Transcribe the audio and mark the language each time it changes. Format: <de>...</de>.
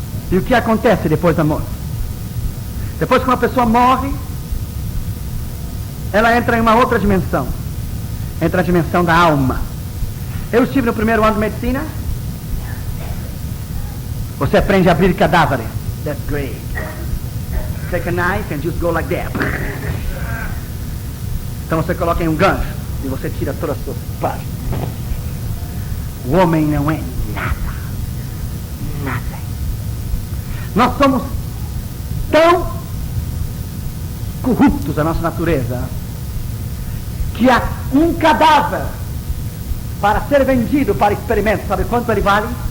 <pt>E o que acontece depois da morte? Depois que uma pessoa morre, ela entra em uma outra dimensão. Entra a dimensão da alma. Eu estive no primeiro ano de medicina. Você aprende a abrir cadáveres.</pt> <en>That's great. Take a knife and just go like that.</en> <pt>Então você coloca em um gancho e você tira todas as suas partes. O homem não é nada. Nada. Nós somos tão corruptos a nossa natureza que há um cadáver para ser vendido para experimento. Sabe quanto ele vale?</pt>